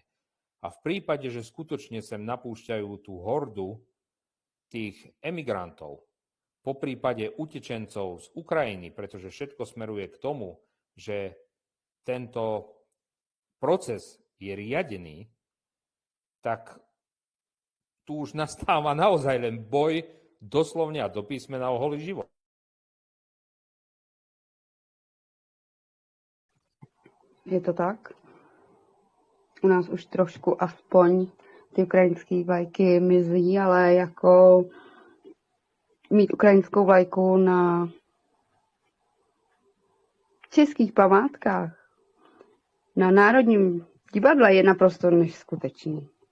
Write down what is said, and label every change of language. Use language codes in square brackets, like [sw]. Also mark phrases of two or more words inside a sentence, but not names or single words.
[sk] A v prípade, že skutočne sem napúšťajú tú hordu tých emigrantov, po prípade utečencov z Ukrajiny, pretože všetko smeruje k tomu, že tento proces je riadený, tak tu už nastáva naozaj len boj doslovne a do písmena o holý život. Je to tak? [cs] U nás už trošku aspoň ty ukrajinské vlajky mizí, ale jako mít ukrajinskou vlajku na českých památkách, na Národním divadle je naprosto neskutečný.